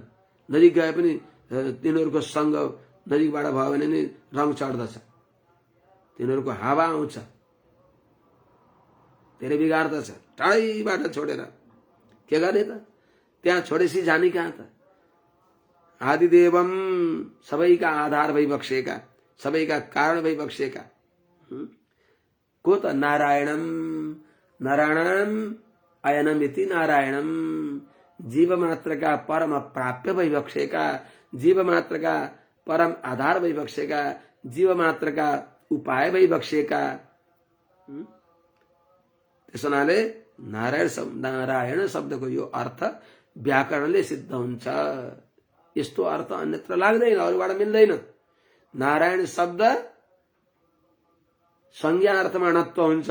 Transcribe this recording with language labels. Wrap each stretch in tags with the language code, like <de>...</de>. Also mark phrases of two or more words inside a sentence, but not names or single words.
<ne>नजिक गए पनि तिनीहरूको संग नजिकबाट भयो भने नि रङ चढ्दछ, तिनीहरूको हावा आउँछ, धेरै बिगार्दछ। टाढैबाट छोडेर के गर्ने त? त्यहाँ छोडेपछि जाने कहाँ त? आदिदेवम, सबैका आधार भइबक्सेका, सबैका कारण भइबक्सेका को त?</ne> <sa>नारायणम, नारायणम अयनमिति नारायणम,</sa> <ne>जीव मात्र का परम प्राप्य भइबक्सेका, जीव मात्र का परम आधार भइबक्सेका, जीव मात्र का उपाय भइबक्सेका। त्यसो हुनाले नारायण शब्दको यो अर्थ व्याकरणले सिद्ध हुन्छ। यस्तो अर्थ अन्यत्र लाग्दैन, अरूबाट मिल्दैन। नारायण शब्द संज्ञा अर्थमा णत्व हुन्छ।</ne>